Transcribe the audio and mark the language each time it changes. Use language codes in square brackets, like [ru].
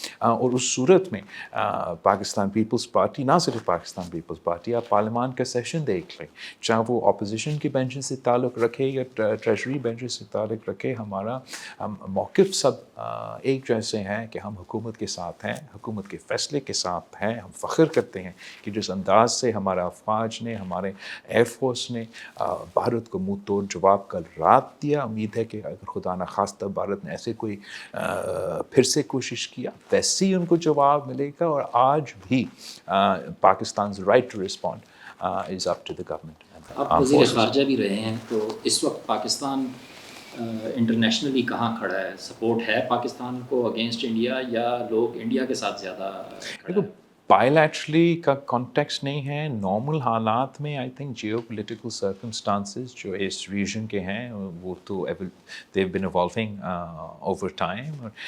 [ur] اور اس صورت میں پاکستان پیپلز پارٹی, نہ صرف پاکستان پیپلز پارٹی, آپ پارلیمان کا سیشن دیکھ لیں, چاہے وہ اپوزیشن کی بینچ سے تعلق رکھے یا ٹریجری بینچ سے تعلق رکھے, ہمارا موقف سب ایک جیسے ہیں کہ ہم حکومت کے ساتھ ہیں, حکومت کے فیصلے کے ساتھ ہیں. ہم فخر کرتے ہیں کہ جس انداز سے ہمارا افواج نے, ہمارے ایئر فورس نے بھارت کو منہ توڑ جواب کل رات دیا. امید ہے کہ اگر خدا نخواستہ بھارت نے ایسے کوئی پھر سے کوشش کیا, ویسے ہی ان کو جواب ملے گا. اور آج بھی پاکستان's [en] right to respond is up to the government. [ur] آپ وزیر خارجہ بھی رہے ہیں, تو اس وقت پاکستان انٹرنیشنلی کہاں کھڑا ہے؟ سپورٹ ہے پاکستان کو اگینسٹ انڈیا, یا لوگ انڈیا کے ساتھ زیادہ کھڑا ہے؟ بائیلیٹرلی کا کانٹیکسٹ نہیں ہے. نارمل حالات میں I think Jio political circumstances جو اس ریجن کے ہیں وہ تو [en] they've been evolving over time.